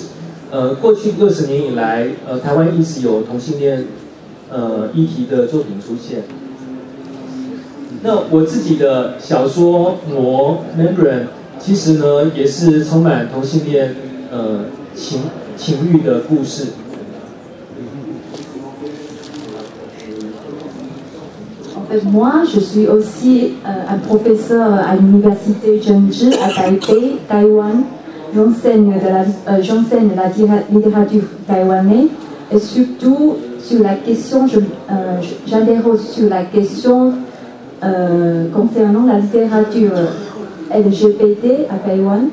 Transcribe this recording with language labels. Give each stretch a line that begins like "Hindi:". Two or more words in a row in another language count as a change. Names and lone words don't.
Chinese: 过去60年以来，台湾一直有同性恋议题的作品出现。那我自己的小说《魔 Membrane》其实呢也是充满同性恋情欲的故事。
French: En fait, moi, je suis aussi un professeur à l'université Zhengzhi à Taipei, Taïwan. J'enseigne la littérature taïwanaise et surtout sur la question, j'interroge sur la question concernant la littérature LGBT à Taïwan.